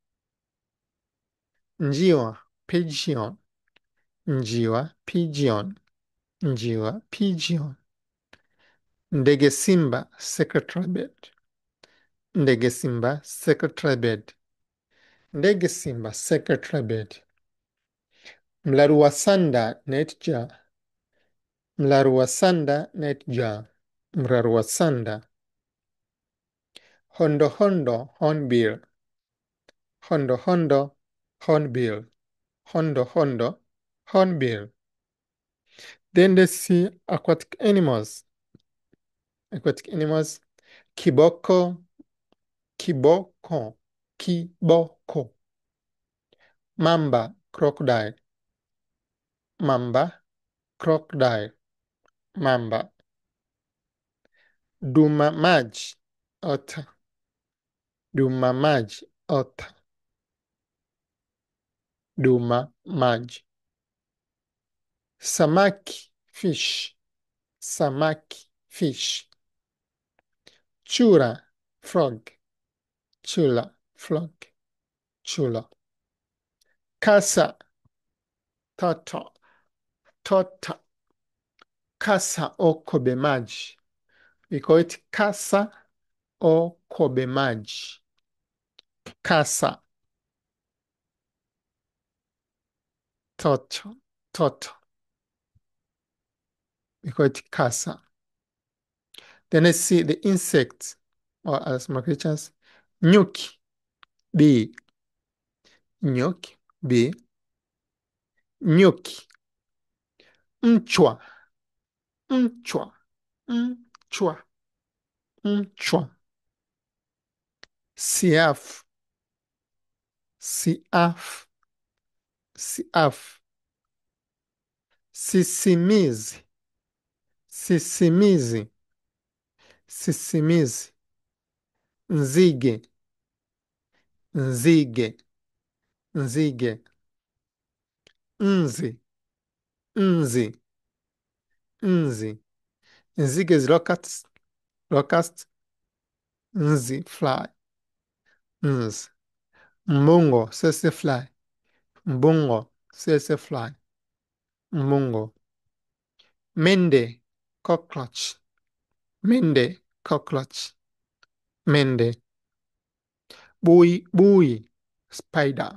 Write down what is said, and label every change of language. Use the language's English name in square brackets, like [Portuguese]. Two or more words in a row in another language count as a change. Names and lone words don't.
[Swahili] Njiwa, pigeon. Njiwa, pigeon. Njiwa, pigeon. Ndege simba, [English] secretary bird. [Swahili] Ndege simba, [English] secretary bird. [Swahili] Ndege simba, [English] secretary bird. [Swahili] Mlaru wa sanda, nightjar. Mlaru wa sanda, nightjar. Mlaru wa sanda. Hondo hondo, hornbill. Hondo hondo, hornbill. Hondo hondo, hornbill. [English] Then let's see aquatic animals. Aquatic animals. [Swahili] Kiboko, kiboko, kiboko. Mamba, crocodile. Mamba, crocodile. Mamba. Duma maji, otter. Duma maji, otter. Duma maji. Samaki, fish. Samaki, fish. Chura, frog. Chula, frog. Chula. Kasa, turtle. Turtle. Kasa o kobe maji. [English] We call it [Swahili] kasa o kobe maji. Kasa. [English] Turtle. Turtle. We call it kasa. Then let's see the insects or other small creatures. [Swahili] Nyuki, bee. Nyuki, bee. Nyuki. Mchwa. Mchwa. Mchwa. Mchwa. Siafu. Siafu. Siafu. Sisimizi. Sisimizi. Sisimizi. Nzige. Nzige. Nzige. Nzi. Nzi. [English] Nzi. Nzige is locust. Locust. Nzi, fly. [Swahili] Nzi. Mbungo, [English] sese fly. [Swahili] Mbungo, [English] sese fly. [Swahili] Mbungo. Mende, cockroach. Mende, cockroach. Mende. Bui, bui, spider.